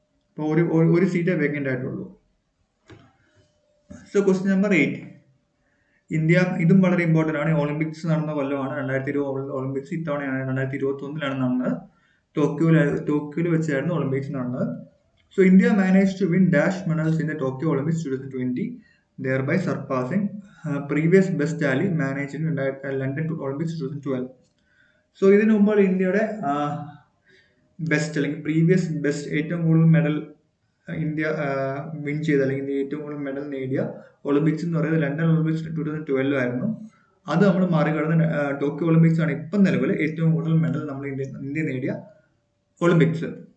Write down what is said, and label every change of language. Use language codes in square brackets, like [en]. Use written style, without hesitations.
[ml] ഇപ്പോൾ ഒരു സീറ്റേ വേക്കൻ്റ് ആയിട്ടുള്ളൂ. So question number 8. ഇന്ത്യ, ഇതും വളരെ ഇമ്പോർട്ടൻ്റ് ആണ്. ഒളിമ്പിക്സ് നടന്ന കൊല്ലമാണ് 2020 ഒളിമ്പിക്സ്. ഇത്തവണയാണ് 2021 നടന്നത്. ടോക്കിയോയിൽ വെച്ചായിരുന്നു ഒളിമ്പിക്സ് നടന്നത്. [en] So India managed to win dash medals in the Tokyo Olympics 2020, thereby surpassing previous best tally managed in London Olympics 2012. [ml] So ഇതിനു മുമ്പ് ഇന്ത്യയുടെ ബെസ്റ്റ് അല്ലെങ്കിൽ പ്രീവിയസ് ബെസ്റ്റ് ഏറ്റവും കൂടുതൽ മെഡൽ ഇന്ത്യ വിൻ ചെയ്ത, അല്ലെങ്കിൽ ഇന്ത്യ ഏറ്റവും കൂടുതൽ മെഡൽ നേടിയ ഒളിമ്പിക്സ് എന്ന് പറയുന്നത് ലണ്ടൻ ഒളിമ്പിക്സ് 2012 ആയിരുന്നു. അത് നമ്മൾ മറികടന്ന് ടോക്കിയോ ഒളിമ്പിക്സ് ആണ് ഇപ്പം നിലവിൽ ഏറ്റവും കൂടുതൽ മെഡൽ നമ്മൾ ഇന്ത്യ നേടിയ ഒളിമ്പിക്സ്.